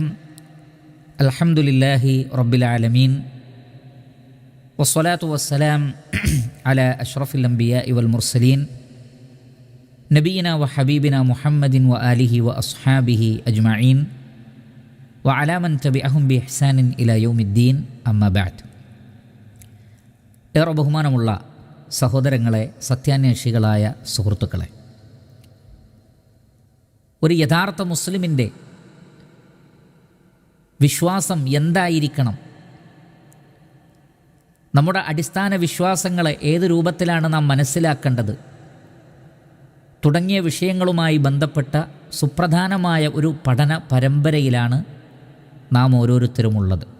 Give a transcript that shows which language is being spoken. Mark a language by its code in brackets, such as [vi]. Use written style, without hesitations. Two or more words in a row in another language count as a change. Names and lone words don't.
[ar] الحمد لله رب العالمين، والصلاة والسلام على أشرف الأنبياء والمرسلين نبينا وحبيبنا محمد وآله وأصحابه أجمعين وعلى من تبعهم بإحسان إلى يوم الدين. أما بعد. [ml] ഏറെ ബഹുമാനമുള്ള സഹോദരങ്ങളെ, സത്യാന്വേഷികളായ സുഹൃത്തുക്കളെ, ഒരു യഥാർത്ഥ മുസ്ലിമിൻ്റെ വിശ്വാസം എന്തായിരിക്കണം, നമ്മുടെ അടിസ്ഥാന വിശ്വാസങ്ങളെ ഏത് രൂപത്തിലാണ് നാം മനസ്സിലാക്കേണ്ടത് തുടങ്ങിയ വിഷയങ്ങളുമായി ബന്ധപ്പെട്ട സുപ്രധാനമായ ഒരു പഠന പരമ്പരയിലാണ് നാം ഓരോരുത്തരുമുള്ളത്.